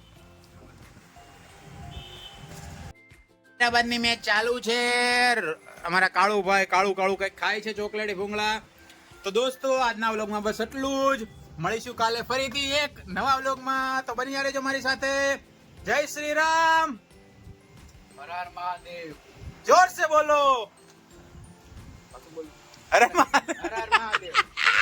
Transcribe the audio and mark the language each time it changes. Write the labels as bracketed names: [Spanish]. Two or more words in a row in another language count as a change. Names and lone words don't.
[Gujarati] હૈદરાબાદની મેચ ચાલુ છે. અમારા કાળુભાઈ કાળું કઈક ખાય છે ચોકલેટી ભૂંગળા. તો દોસ્તો આજના વ્લોગમાં બસ એટલું જ. મળીશું કાલે ફરીથી એક નવા વ્લોગમાં. તો બન્યા રહેજો મારી સાથે. જય શ્રી રામ. [Hindi] हर हर महादेव. जोर से बोलो. हर हर महादेव. हर हर महादेव.